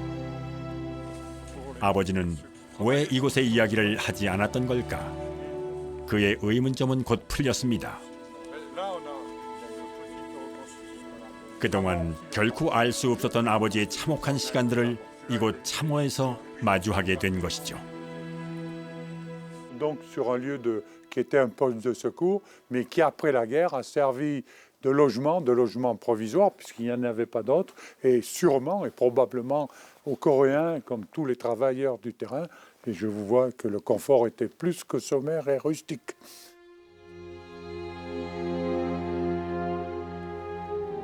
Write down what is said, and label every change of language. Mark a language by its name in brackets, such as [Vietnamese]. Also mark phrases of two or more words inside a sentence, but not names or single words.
[Korean] 아버지는 왜 이곳의 이야기를 하지 않았던 걸까? 그의 의문점은 곧 풀렸습니다. 그동안 결코 알 수 없었던 아버지의 참혹한 시간들을 이곳 참호에서 마주하게 된 것이죠. [French] Donc sur un lieu qui était un poste de secours, mais qui après la guerre a servi de logement provisoire, puisqu'il n'y en avait pas d'autres, et sûrement et probablement aux Coréens, comme tous les travailleurs du terrain, et je vous vois que le confort était plus que sommaire et rustique.